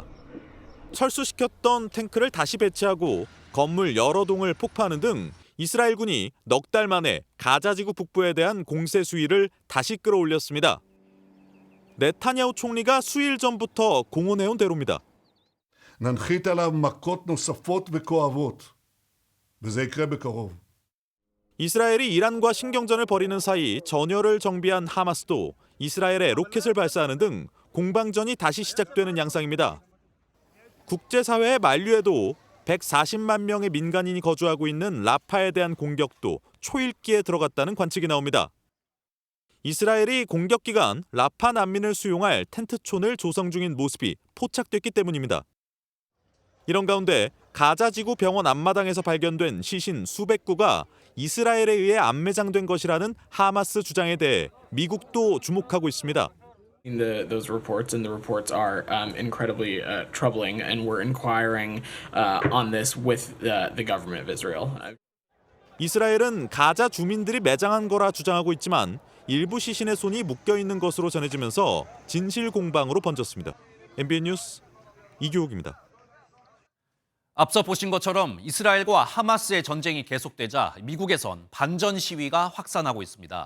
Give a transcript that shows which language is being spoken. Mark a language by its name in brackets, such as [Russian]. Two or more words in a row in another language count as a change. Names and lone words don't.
[Korean] 철수시켰던 탱크를 다시 배치하고 건물 여러 동을 폭파하는 등 이스라엘군이 넉 달 만에 가자지구 북부에 대한 공세 수위를 다시 끌어올렸습니다. 네타냐후 총리가 수일 전부터 공언해온 대로입니다. [Hebrew] ננחית עליו מכות נוספות וכואבות, וזה יקרה בקרוב. [Korean] 이스라엘이 이란과 신경전을 벌이는 사이 전열을 정비한 하마스도 이스라엘에 로켓을 발사하는 등 공방전이 다시 시작되는 양상입니다. 국제사회의 만류에도 140만 명의 민간인이 거주하고 있는 라파에 대한 공격도 초읽기에 들어갔다는 관측이 나옵니다. 이스라엘이 공격 기간 라파 난민을 수용할 텐트촌을 조성 중인 모습이 포착됐기 때문입니다. 이런 가운데 가자지구 병원 앞마당에서 발견된 시신 수백 구가 이스라엘에 의해 안매장된 것이라는 하마스 주장에 대해 미국도 주목하고 있습니다. [English] Those reports and the reports are incredibly troubling, and we're inquiring on this with the government of Israel. [Korean] 이스라엘은 가자 주민들이 매장한 거라 주장하고 있지만 일부 시신의 손이 묶여 있는 것으로 전해지면서 진실 공방으로 번졌습니다. MBN 뉴스 이규옥입니다. 앞서 보신 것처럼 이스라엘과 하마스의 전쟁이 계속되자 미국에선 반전 시위가 확산하고 있습니다.